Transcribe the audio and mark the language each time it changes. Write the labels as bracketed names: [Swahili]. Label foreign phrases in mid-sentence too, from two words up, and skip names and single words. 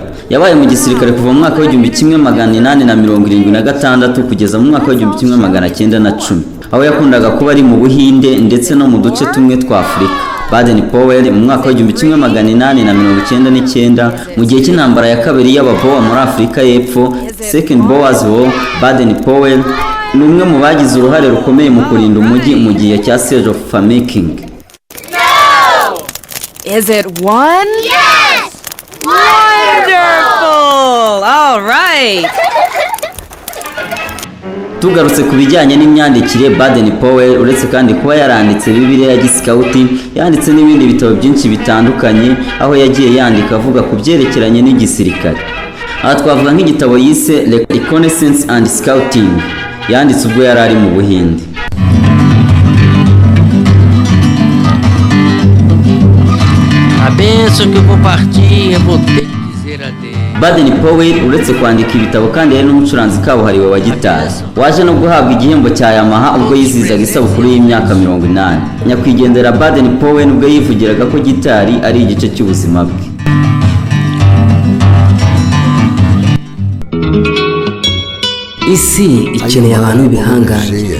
[Kinyarwanda] Yabaye mu gisirikare kuva mu mwaka wa 1876 kugeza mu mwaka wa 1910, aho yakundaga kuba ari mu Buhinde ndetse no mu duce tumwe twa Afurika. Baden Powell mu mwaka wa 1899 mu gihe cy'intambara ya kabiri y'ababowa muri Afurika y'Epfo, Second Boers War, Baden Powell ni umwe mu bagize uruhare rukomeye mu kurinda umujyi mu gihe cya Siege of Famaking. [English] No! Is it one? Yes! Wonderful! All right. [Kinyarwanda] Tugarutse ku bijyanye n'imyandikire, Baden Powell uretse kandi kuba yaranditse Bibiliya ya giscouti, yanditse n'ibindi bitabo byinshi bitandukanye, aho yagiye yandika avuga ku byerekeranye n'igisirikare. Aha twavuga nk'igitabo yise Reconnaissance and Scouting, yanditse ubwo yari ari mu Buhinde. [Portuguese] A benção que eu vou partir, eu vou ter que dizer adeus. [Kinyarwanda] Baden Powell uretse kwandika ibitabo kandi yari n'umucuranzi kabuhariwe wa gitari waje no guhabwa igihembo cya Yamaha ubwo yizihizaga isabukuru y'imyaka 80. Nyakwigendera Baden Powell ubwo yivugiraga ko gitari ari igice cy'ubuzima bwe. isi ikeneye abantu b'ibihangange.